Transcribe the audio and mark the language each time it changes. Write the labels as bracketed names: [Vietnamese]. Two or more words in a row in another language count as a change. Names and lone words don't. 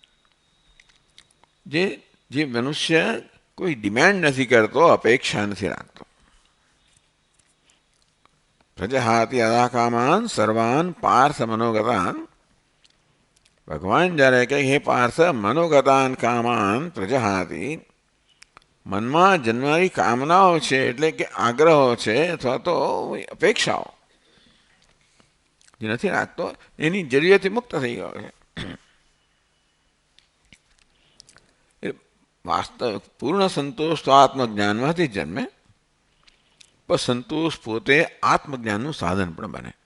[Gujarati] જે મનુષ્ય કોઈ ડિમાન્ડ નથી કરતો, અપેક્ષા નથી રાખતો. [Sanskrit] પ્રજહાતિ અદાકામાન સર્વાન પાર્થ મનોગતાન. [Gujarati] ભગવાન જ્યારે કહે હે [Sanskrit] પાર્થ મનોગતાન કામાન પ્રજહાતિ, [Gujarati] મનમાં જન્મનારી કામનાઓ છે એટલે કે આગ્રહો છે અથવા તો અપેક્ષાઓ જે નથી રાખતો એની જરૂરિયાતથી મુક્ત થઈ ગયો છે. વાસ્તવિક પૂર્ણ સંતોષ તો આત્મજ્ઞાનમાંથી જન્મે, પણ સંતોષ પોતે આત્મજ્ઞાનનું સાધન પણ બને.